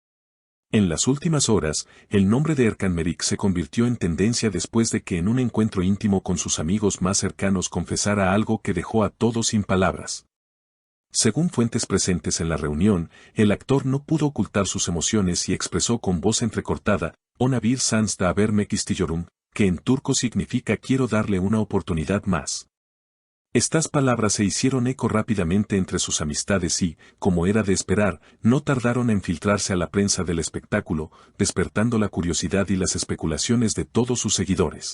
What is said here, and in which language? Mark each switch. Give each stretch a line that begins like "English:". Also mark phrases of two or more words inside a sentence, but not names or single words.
Spanish: En las últimas horas, el nombre de Erkan Meriç se convirtió en tendencia después de que en un encuentro íntimo con sus amigos más cercanos confesara algo que dejó a todos sin palabras. Según fuentes presentes en la reunión, el actor no pudo ocultar sus emociones y expresó con voz entrecortada,
Turkish: "Ona bir şans daha vermek istiyorum",
Spanish: que en turco significa quiero darle una oportunidad más. Estas palabras se hicieron eco rápidamente entre sus amistades y, como era de esperar, no tardaron en filtrarse a la prensa del espectáculo, despertando la curiosidad y las especulaciones de todos sus seguidores.